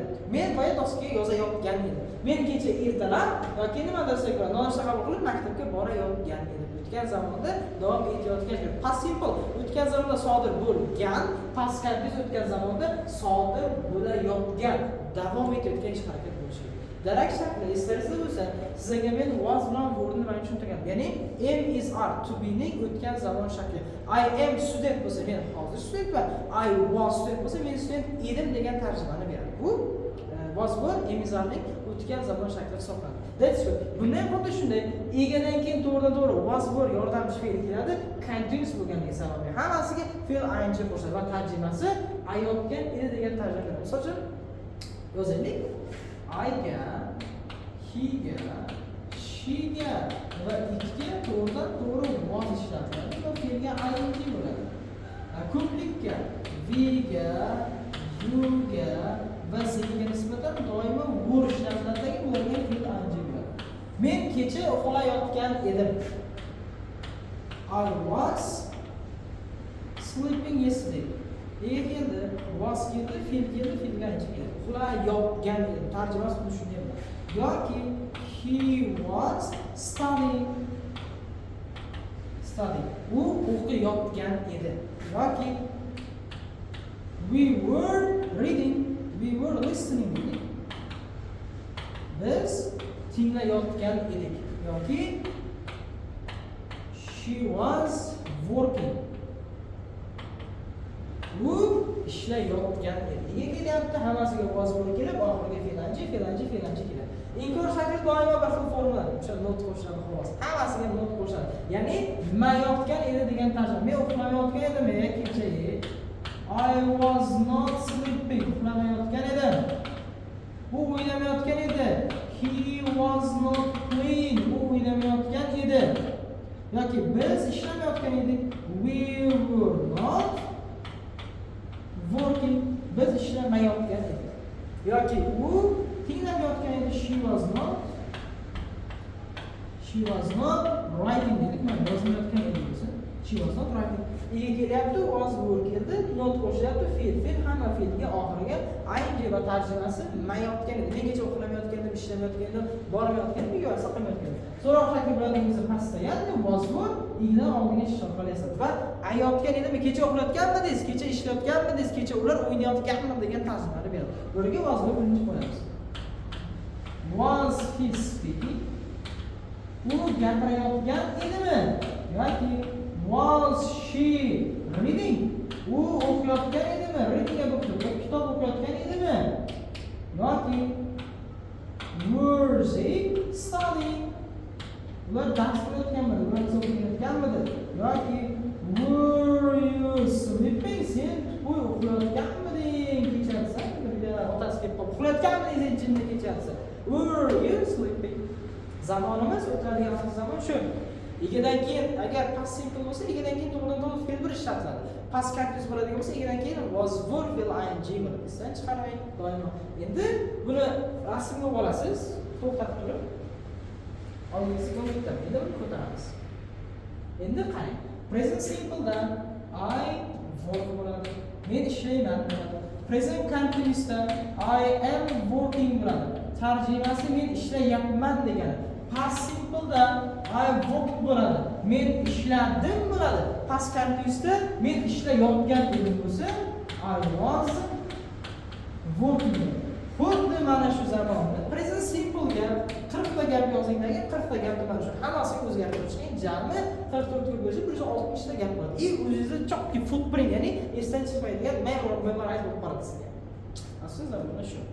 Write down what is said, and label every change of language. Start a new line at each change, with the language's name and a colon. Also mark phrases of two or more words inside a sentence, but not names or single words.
Uzbek: Men boya doskaga yozayotgan edim. Men kecha ertalab yoki nima desak bo'ladi, nonushta qabul qilib maktabga borayotgan edim. O'tgan zamonda davom etayotgan.
English: Past simple
Uzbek: o'tgan zamonda sodir bo'lgan,
English: past continuous
Uzbek: o'tgan zamonda sodir bo'layotgan, davom etayotgan ish harakat bo'lishi kerak. Darak shakli eslaringizda bo'lsa, sizga men was bilan wordni mana tushuntirgan. Ya'ni
English: am is are to be
Uzbek: ning o'tgan zamon shakli.
English: I am student
Uzbek: bo'lsa, men hozir studentman.
English: I was student
Uzbek: bo'lsa, men student edim degan tarjimani beradi. Bu was bor
English: am is are
Uzbek: ning o'tgan zamon shakli hisoblanadi.
English: That's good.
Uzbek: Bundan xuddi shunday egadan keyin to'g'ridan-to'g'ri was bor yordamchi fe'l keladi, continuous bo'lganligi sababli hammasiga fe'l ing qo'shiladi va tarjimasi ayotgan edi degan tarjima beradi. Misol uchun yozaylik. I ga, he ga, she ga va itga to'g'ridan-to'g'ri was ishlatiladi va fe'lga ing bo'ladi. Ko'plikka we ga, you ga va senga nisbatan doimo were ishlatiladi, bo'lgan fe'l ing. Men kecha uxlayotgan edim.
English: I was sleeping yesterday.
Uzbek: Keldi, was keldi, fe'l keldi, fe'lga ing keldi. Uxlayotgan edim. Tarjimasi xuddi shunday bo'ladi.
English: Yoki he was studying.
Uzbek: U o'qiyotgan edi.
English: Yoki we were reading, we were listening.
Uzbek: Biz tinglayotgan edik.
English: Yoki she was working.
Uzbek: U ishlayotgan edi. Nega kelyapti? Hammasiga was bo'lib kelib, oxiriga fe'l ing keladi. Inkor shakli doimo bir xil formula. O'sha not qo'shiladi xolos. Hammasiga not qo'shiladi. Ya'ni mayotgan edi degan tarjima. Men uxlamayotgan edim, kecha.
English: I was not sleeping.
Uzbek: Uxlamayotgan edim. U o'ynamayotgan edi.
English: He was not playing.
Uzbek: U o'ynamayotgan edi. Yoki biz ishlamayotgan edik.
English: We were not working.
Uzbek: Biz ishlamayotgan edik. Yoki u tinglamayotgan edi.
English: She was not writing dedik.
Uzbek: Men yozmayotgan edim desa.
English: She was not writing.
Uzbek: Ega kelyapti,
English: was were
Uzbek: keldi, not qo'shilyapti, fe'l hamma fe'lga oxiriga ing va tarjimasi mayotgan edi. Men kecha uxlamayotgan edim, ishlamayotgan edim, bormayotgan edim, yo'q, saqlamayotgan edim. So'roq shakli bilan pastda, ya'ni
English: was were
Uzbek: igna oldiga ishora qilyapsiz va ayotgan edim, kecha uxlayotganmidingiz, kecha ishlayotganmidingiz, kecha ular o'ynayotganmi degan tarjimani beradi. Bularga
English: was were
Uzbek: birinchi qo'yamiz.
English: Was he speaking?
Uzbek: U gapirayotgan edimi?
English: Yoki was she reading?
Uzbek: U o'qiyotgan edimi? Reading o'qiyotgan, kitob o'qiyotgan edimi?
English: Yoki were they studying?
Uzbek: Ular dars qilayotganmidi? Ular o'qiyotganmidi? Yoki
English: were you sleeping?
Uzbek: Sen uxlayotganmiding? Kechasi otasi kelib uxlayotganmidingiz jinni kechasi?
English: Were you sleeping?
Uzbek: Zamonimiz o'tadigan zamon shu. Egadan keyin agar
English: past simple
Uzbek: bo'lsa, egadan keyin to'g'ridan-to'g'ri fe'l bir ishlatiladi.
English: Past continuous
Uzbek: bo'ladigan bo'lsa, egadan keyin
English: was were
Uzbek: fe'l ing bo'ladi. Sizdan chiqarmang doimo. Endi buni rasmga olasiz, to'xtatib turib. Oldingizga ko'tarib, endi buni ko'taramiz. Endi qarang.
English: Present simple da I work bo'ladi.
Uzbek: Men ishlayman bo'ladi.
English: Present continuous
Uzbek: da
English: I am working
Uzbek: bo'ladi. Tarjimasi men ishlayapman degani.
English: Past simple
Uzbek: da
English: I worked
Uzbek: bo'ladi. Men ishladim bo'ladi.
English: Past continuous
Uzbek: da men ishlayotgan edim bo'lsa,
English: I was working.
Uzbek: Xuddi mana shu zamonda
English: present simple
Uzbek: ga 40 ta gap yozingdagi 40 ta gapni mana shu hammasini o'zgartirishgan jami 44 ga bo'lsa 160 ta gap bo'ladi. И o'zingizda chokki footprint, ya'ni esdan chiqmaydigan memorize so'zlar mana shu.